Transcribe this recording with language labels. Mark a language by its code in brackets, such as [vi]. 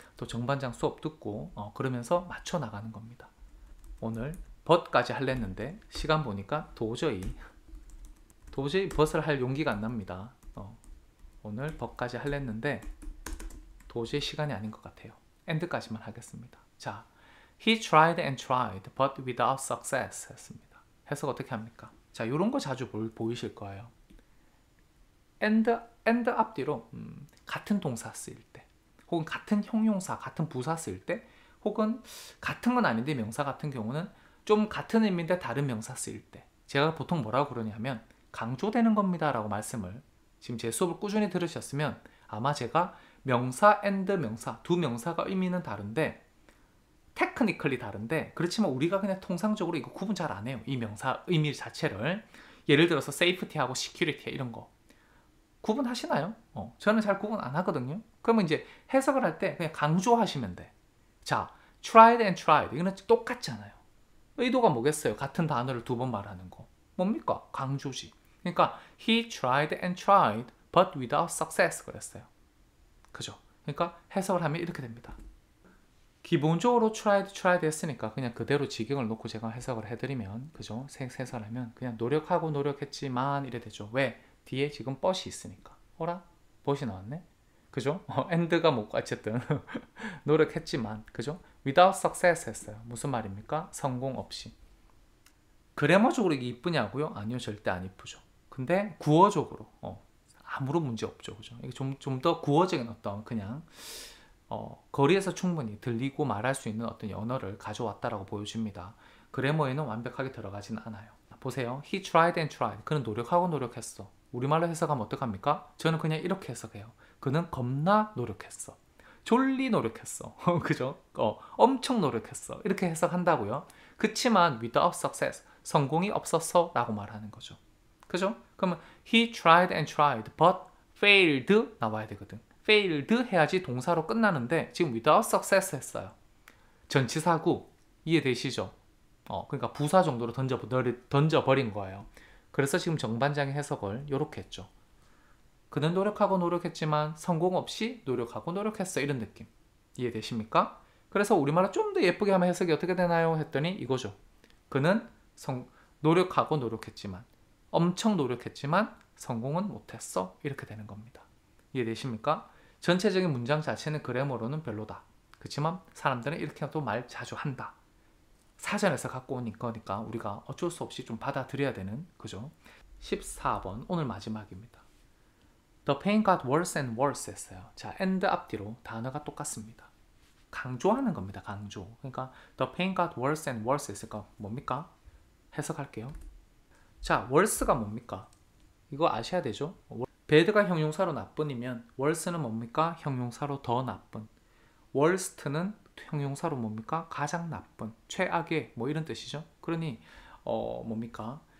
[ko] 또 정반장 수업 듣고 그러면서 맞춰 나가는 겁니다. 오늘 벗까지 하려는데 시간 보니까 도저히 벗을 할 용기가 안 납니다. 오늘 벗까지 하려는데 도저히 시간이 아닌 것 같아요. end까지만 하겠습니다. 자, [en] he tried and tried but without success [ko] 했습니다. 해석 어떻게 합니까? 자, 이런 거 자주 보이실 거예요. and 앞뒤로 같은 동사 쓰일 때 혹은 같은 형용사, 같은 부사 쓰일 때 혹은 같은 건 아닌데 명사 같은 경우는 좀 같은 의미인데 다른 명사 쓰일 때 제가 보통 뭐라고 그러냐면 강조되는 겁니다 라고 말씀을 지금 제 수업을 꾸준히 들으셨으면 아마 제가 명사 and 명사 두 명사가 의미는 다른데 테크니컬리 다른데 그렇지만 우리가 그냥 통상적으로 이거 구분 잘 안 해요. 이 명사 의미 자체를 예를 들어서 safety하고 security 이런 거 구분하시나요? 저는 잘 구분 안 하거든요. 그러면 이제 해석을 할 때 그냥 강조하시면 돼. 자, tried and tried 이거는 똑같잖아요. 의도가 뭐겠어요? 같은 단어를 두 번 말하는 거. 뭡니까? 강조지. 그러니까 [en] he tried and tried but without success [ko] 그랬어요. 그죠? 그러니까 해석을 하면 이렇게 됩니다. 기본적으로 tried 했으니까 그냥 그대로 지경을 놓고 제가 해석을 해드리면 그죠? 해석을 하면 그냥 노력하고 노력했지만 이래 되죠. 왜? 뒤에 지금 but이 있으니까. 어라? but이 나왔네? 그죠? and가 뭐고 어쨌든 노력했지만, 그죠? [en] without success [ko] 했어요. 무슨 말입니까? 성공 없이. 그래머적으로 이게 이쁘냐고요? 아니요, 절대 안 이쁘죠. 근데 구어적으로 아무런 문제 없죠, 그죠? 이게 좀 더 구어적인 어떤 그냥 거리에서 충분히 들리고 말할 수 있는 어떤 언어를 가져왔다라고 보여집니다. 그래머에는 완벽하게 들어가진 않아요. 보세요. [en] He tried and tried. [ko] 그는 노력하고 노력했어. 우리말로 해석하면 어떡합니까? 저는 그냥 이렇게 해석해요. 그는 겁나 노력했어. 졸리 노력했어. 그죠? 엄청 노력했어. 이렇게 해석한다고요. 그치만 [en] without success. [ko] 성공이 없었어 라고 말하는 거죠. 그죠? 그러면 [en] he tried and tried but failed [ko] 나와야 되거든. failed 해야지 동사로 끝나는데 지금 [en] without success [ko] 했어요. 전치사구 이해되시죠? 그러니까 부사 정도로 던져버린 거예요. 그래서 지금 정반장의 해석을 이렇게 했죠. 그는 노력하고 노력했지만 성공 없이 노력하고 노력했어. 이런 느낌. 이해되십니까? 그래서 우리말로 좀 더 예쁘게 하면 해석이 어떻게 되나요? 했더니 이거죠. 그는 노력하고 노력했지만 엄청 노력했지만 성공은 못했어. 이렇게 되는 겁니다. 이해되십니까? 전체적인 문장 자체는 그래머로는 별로다. 그렇지만 사람들은 이렇게 또 말 자주 한다. 사전에서 갖고 온 거니까 우리가 어쩔 수 없이 좀 받아들여야 되는, 그죠? 14번 오늘 마지막입니다. [en] The pain got worse and worse [ko] 했어요. 자, and 앞뒤로 단어가 똑같습니다. 강조하는 겁니다. 강조. 그러니까 [en] the pain got worse and worse [ko] 했으니까 뭡니까? 해석할게요. 자, worse가 뭡니까? 이거 아셔야 되죠? bad가 형용사로 나쁜이면 worse는 뭡니까? 형용사로 더 나쁜. worst는 형용사로 뭡니까? 가장 나쁜, 최악의 뭐 이런 뜻이죠. 그러니 뭡니까?